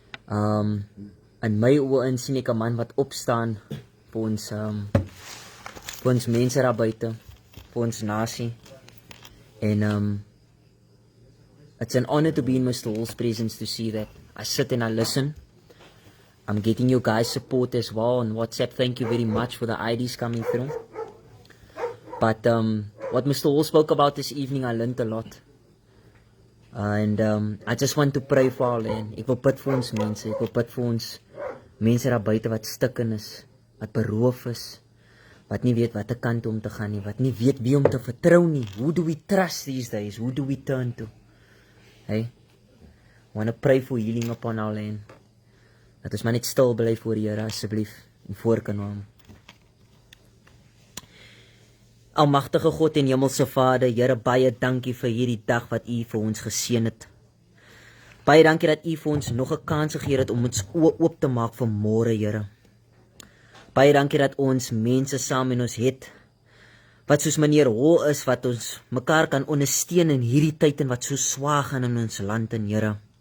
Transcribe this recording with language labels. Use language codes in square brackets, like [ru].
[af] In my oë in sien ek 'n man wat opstaan vir ons mense daar buite, vir ons nasie. [en] En it's an honor to be in Mr. Hol's presence to see that. I sit and I listen. I'm getting you guys support as well on WhatsApp. Thank you very much for the IDs coming through. But what Mr. Hall spoke about this evening, I learned a lot. And I just want to pray for our land. [af] Ek wil bid vir ons mense. Ek wil bid vir ons mense daar buite wat stikken is, wat beroof is, wat nie weet watter kant om te gaan nie, wat nie weet wie om te vertrou nie. [en] Who do we trust these days? Who do we turn to? Hey, I want to pray for healing upon our land. [af] Dat ons maar net stil bly voor die Here asseblief en voor kan hom. Almagtige God en Hemelse Vader, Here, baie dankie vir hierdie dag wat U vir ons geseën het. Baie dankie dat U vir ons nog 'n kans gegee het om ons oë oop te maak vir môre, Here. Baie dankie dat ons mense saam met ons het wat soos meneer Hol is, wat ons mekaar kan ondersteun in hierdie tyd en wat so swaar gaan in ons land en Here.